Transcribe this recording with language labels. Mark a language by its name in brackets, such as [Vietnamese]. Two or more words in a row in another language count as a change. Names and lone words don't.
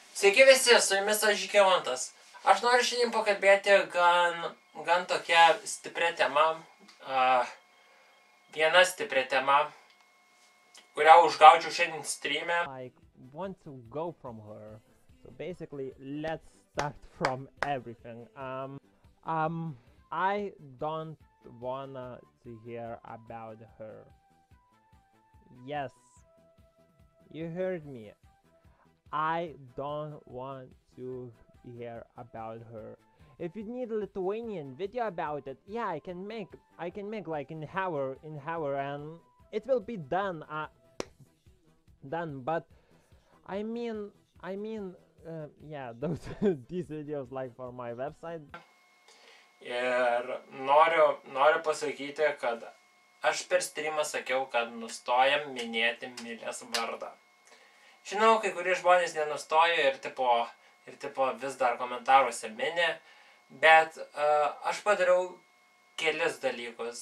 [Lithuanian] Sveiki visi, su jumis aš Žygimantas. Aš noriu šiandien pakalbėti gan tokia stipria tema, viena stipria tema, kurią užgaudžiau šiandien streame. [English] I want to go from her. So basically, let's start from everything. I don't wanna to hear about her. Yes, you heard me. I don't want to hear about her. If you need a Lithuanian video about it, yeah, I can make like in hour, and it will be done. But I mean, yeah, those these videos like for my website. [Lithuanian] Ir noriu pasakyti, kad aš per streamą sakiau, kad nustojam minėti Milės vardą. Žinau, kai kurie žmonės nenustojo ir tipo vis dar komentaruose mini, bet aš padariau kelis dalykus.